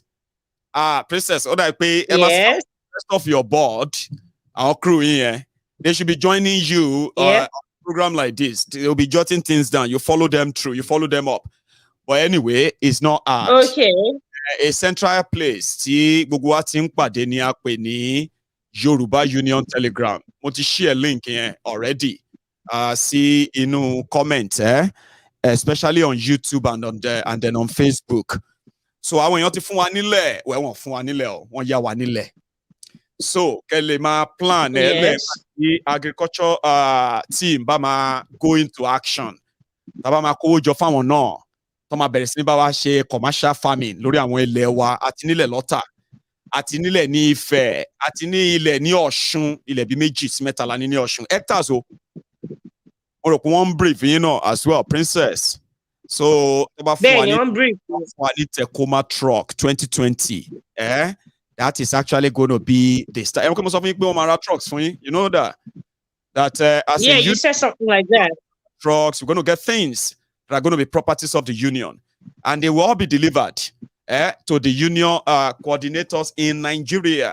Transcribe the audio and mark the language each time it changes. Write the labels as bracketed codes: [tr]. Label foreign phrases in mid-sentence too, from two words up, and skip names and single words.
[en] Princess, what I pay yes. Rest of your board, our crew here, they should be joining you on a program like this. They'll be jotting things down. You follow them through, you follow them up. But anyway, it's not hard. Okay. A central place. See, [yo] gbogbo wa ti ń pàdé ní a pè ní Yoruba Union Telegram. Mo ti [en] share link here already. See inú comment. especially on YouTube and then on Facebook. [yo] So àwọn èèyàn ti fún wa nílẹ̀, wọ́n fún wa nílẹ̀ o, wọ́n yá wa nílẹ̀. [en] So [yo] kele ma [en] plan the agriculture team [yo] ba ma [en] go into action. [yo] Ta ba ma kówó jọ fáwọn náà. Tó ma bẹ̀rẹ̀ sí ní bá wa ṣe [en] commercial farming [yo] lórí àwọn ilẹ̀ wa àti nílẹ̀ lọ́tà. Àti nílẹ̀ ní Ifẹ̀, àti ní ilẹ̀ ní Ọ̀ṣun, ilẹ̀ bí méjì sí mẹ́ta la ní Ọ̀ṣun. Hectares o. Mo rò pé wọ́n ń brief yín náà [en] as well, [yo] Princess. [en] So, Tacoma truck 2020. That is actually going to be the start. Trucks for you. You know that. As you said something like that. Trucks, we're going to get things that are going to be properties of the union, and they will all be delivered to the union coordinators in Nigeria.